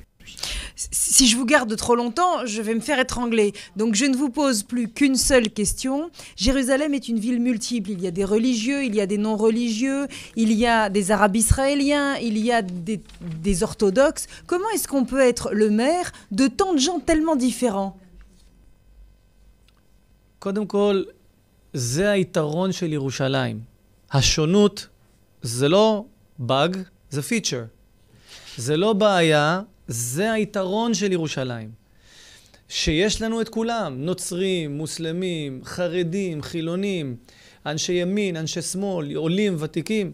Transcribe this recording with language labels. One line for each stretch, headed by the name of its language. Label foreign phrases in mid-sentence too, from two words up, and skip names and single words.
French: Si je vous garde trop longtemps, je vais me faire étrangler. Donc je ne vous pose plus qu'une seule question. Jérusalem est une ville multiple. Il y a des religieux, il y a des non-religieux, il y a des arabes israéliens, il y a des orthodoxes. Comment est-ce qu'on peut être le maire de tant de gens tellement différents?
Hebrew: קודם כל, זה היתרון של ירושלים. השונות זה לא באג, זה פיצ'ר. זה לא בעיה, זה היתרון של ירושלים. שיש לנו את כולם, נוצרים, מוסלמים, חרדים, חילונים, אנשי ימין, אנשי שמאל, עולים, ותיקים.